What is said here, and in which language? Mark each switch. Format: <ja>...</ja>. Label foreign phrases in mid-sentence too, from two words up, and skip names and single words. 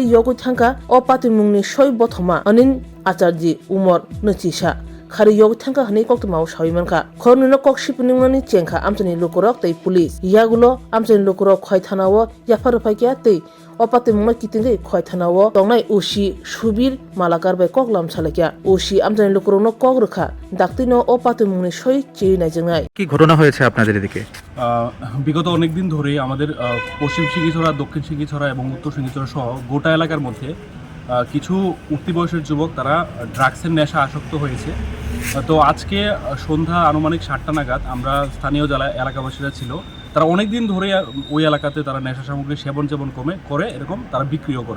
<trp>Yogu Thanka O Patimungni Shoi Bothoma Anin Acharji Umor Nuchisha Khari Yogu Thanka Hani Koktama Shawimanka Khornino Kokshipningani Chenka Amtani Lukurok Tei Police Yagulo Amtani Lukurok Khoi Thanawo Yafarpakya Tei O Patimungma Kitingi Khoi Thanawo Tongnai Ushi Shubir Malakar Bai Koklam Chalakya Ushi Amtani Lukurokno Kogrukha Daktino O Patimungni Shoi Chiri Najangai</trp> <bn>কি ঘটনা হয়েছে আপনাদের এদিকে? বিগত অনেক দিন ধরে আমাদের পশ্চিম সিঙ্গিছড়া, দক্ষিণ সিঙ্গিছড়া এবং উত্তর সিঙ্গিছড়া সহ গোটা এলাকার মধ্যে কিছু উঠতি বয়সের যুবক তারা ড্রাগসের নেশা আসক্ত হয়েছে। তো আজকে সন্ধ্যা আনুমানিক 7টা নাগাদ আমরা স্থানীয় যারা এলাকাবাসীরা ছিল তারা অনেক দিন ধরে ওই এলাকাতে তারা নেশা সামগ্রী সেবন করে এরকম তারা বিক্রিও করে।</bn>